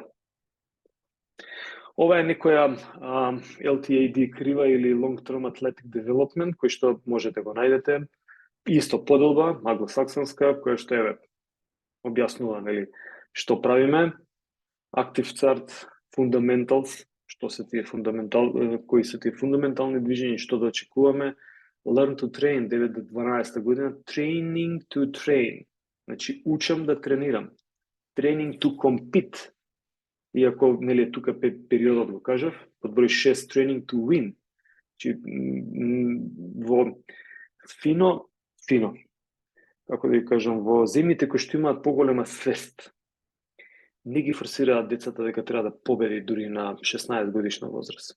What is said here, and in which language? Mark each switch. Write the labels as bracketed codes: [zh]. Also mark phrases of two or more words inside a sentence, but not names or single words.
[mk] Ова е некоја LTAD крива или [en] Long Term Athletic Development, [mk] кој што можете го најдете. Исто поделба, англосаксонска, која што објаснува, нели, што правиме. [en] Active Chart, Fundamentals, [mk] што се тие кои се тие фундаментални движења, што да очекуваме. [en] Learn to Train, [mk] 9 до 12 година, [en] Training to Train, [mk] значи учам да тренирам. [en] Training to Compete, [mk] иако, нели, тука периодот го кажав, под број 6, [en] Training to Win, [mk] значи во фино, како да ја кажам, во земјите кои што имаат поголема свест, не ги форсираат децата дека треба да победи дури на 16 годишна возраст.